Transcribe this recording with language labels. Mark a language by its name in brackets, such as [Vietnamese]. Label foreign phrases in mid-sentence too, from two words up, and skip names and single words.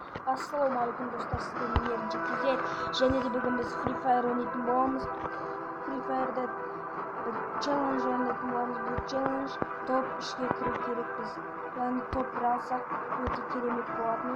[Uzbek] Assalomualaikum do'stlar, sizlarning yangi video. [Kazakh] Және де бүгін біз Free Fire ойнайтын боламыз. Free Fire'da challenge ойнайтын боламыз. Бұл challenge топ 3-ге кіру керекпіз. Яғни топ 1 алсақ өте керемет болатын.